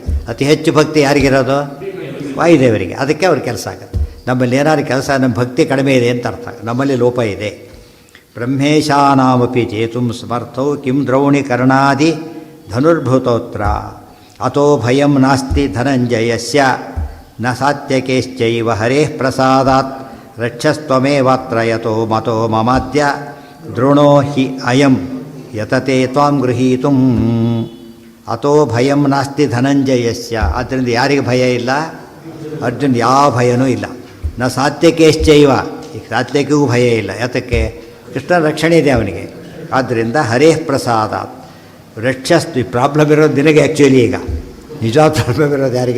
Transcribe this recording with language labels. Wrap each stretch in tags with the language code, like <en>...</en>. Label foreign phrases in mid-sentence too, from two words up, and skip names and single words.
<kn>ಅತಿ ಹೆಚ್ಚು ಭಕ್ತಿ ಯಾರಿಗಿರೋದು? ವಾಯುದೇವರಿಗೆ. ಅದಕ್ಕೆ ಅವ್ರ ಕೆಲಸ ಆಗುತ್ತೆ. ನಮ್ಮಲ್ಲಿ ಏನಾದ್ರು ಕೆಲಸ, ನಮ್ಮ ಭಕ್ತಿ ಕಡಿಮೆ ಇದೆ ಅಂತ ಅರ್ಥ, ನಮ್ಮಲ್ಲಿ ಲೋಪ ಇದೆ.</kn> <sa>ಬ್ರಹ್ಮೇಶಾನಾಮಪಿ ಚೇತುಂ ಸಮರ್ಥೌ ಕಿಂ ದ್ರೌಣಿ ಕರ್ಣಾದಿ ಧನುರ್ಭೃತೋತ್ರ. ಅತೋ ಭಯಂ ನಾಸ್ತಿ ಧನಂಜಯಸ್ಯ ನ ಸಾತ್ಯಕೇಶ್ಚೈವ ಹರೇಃ ಪ್ರಸಾದಾತ್ ರಕ್ಷಸ್ತ್ವಮೇವಾತ್ರ ಯತೋ ಮತೋ ಮಮಾದ್ಯ ದ್ರೋಣೋ ಹಿ ಅಯಂ ಯತತೆ ತ್ವಾಂ ಗೃಹೀತುಂ. ಅತೋ ಭಯಂ ನಾಸ್ತಿ ಧನಂಜಯಸ್ಯ.</sa> <kn>ಆದ್ದರಿಂದ ಯಾರಿಗೆ ಭಯ ಇಲ್ಲ? ಅರ್ಜುನ್ ಯಾವ ಭಯನೂ ಇಲ್ಲ.</kn> <sa>ನ ಸಾತ್ಯಕೇಶ್ಚೈವ,</sa> <kn>ಈಗ ಸಾತ್ಯಕಿಗೂ ಭಯ ಇಲ್ಲ. ಯಾತಕ್ಕೆ? ಕೃಷ್ಣನ ರಕ್ಷಣೆ ಇದೆ ಅವನಿಗೆ. ಆದ್ದರಿಂದ</kn> <sa>ಹರೇಃ ಪ್ರಸಾದ ರಕ್ಷಸ್ತು.</sa> <kn>ಪ್ರಾಬ್ಲಮ್ ಇರೋದು ನಿನಗೆ. ಆ್ಯಕ್ಚುಲಿ ಈಗ ನಿಜವಾದ ಪ್ರಾಬ್ಲಮ್ ಇರೋದು ಯಾರಿಗೆ?</kn>